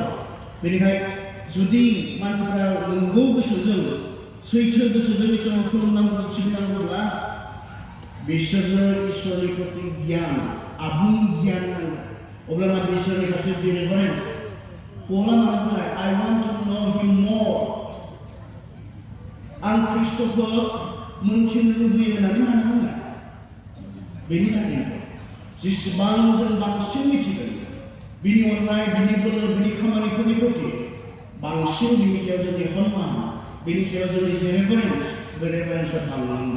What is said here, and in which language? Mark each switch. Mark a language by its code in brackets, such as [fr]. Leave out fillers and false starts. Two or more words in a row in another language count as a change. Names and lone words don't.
[brx] बेनिखायनो जुदि मानसिफोरा नंगौ गोसोजों सैथो गोसोजों इसोरखौ खुलुमनांगौ सिबिनांगौब्ला बिसोरनो इसोरनि प्रति गियान आबुं गियान नांगोन। अब्लाना बिसोरनि फारसे जे रेफारेन्स पौला मा बुंनाय [en] I want to know him more। [brx] आं ख्रिस्ट'खौ मोनथिनो लुबैयो होननानै मानो बुंनाय? बेनि थाखायनो जेसेबां जों बांसिन मिथिगोन बिनि अननाय, बिनि बोलो, बिनि खामानिफोरनि प्रति बांसिन बिनि सायाव जोंनि हनुमान, बिनि सायाव जोंनि जे रेफारेन्स बे रेफारेन्सआ बांलांगोन।